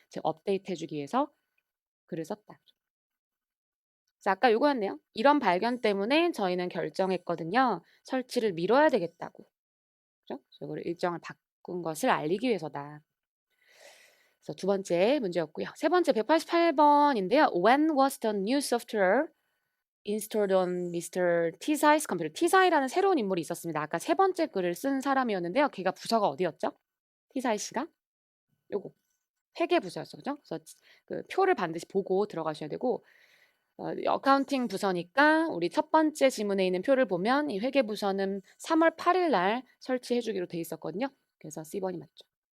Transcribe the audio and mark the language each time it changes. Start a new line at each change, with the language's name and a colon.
Korean: 즉 업데이트 해주기 위해서 글을 썼다. 자, 아까 이거였네요. 이런 발견 때문에 저희는 결정했거든요. 설치를 미뤄야 되겠다고. 그죠? 이거를 일정을 바꾼 것을 알리기 위해서다. 그래서 두 번째 문제였고요. 세 번째 188번인데요.
English: When was the new software installed on Mr. Tsai's computer?
Korean: Tsai라는 새로운 인물이 있었습니다. 아까 세 번째 글을 쓴 사람이었는데요. 걔가 부서가 어디였죠? Tsai 씨가? 요거. 회계 부서였어. 그죠? 그래서 그 표를 반드시 보고 들어가셔야 되고 어카운팅 부서니까 우리 첫 번째 지문에 있는 표를 보면 이 회계 부서는 3월 8일 날 설치해 주기로 돼 있었거든요. 그래서 C번이 맞죠.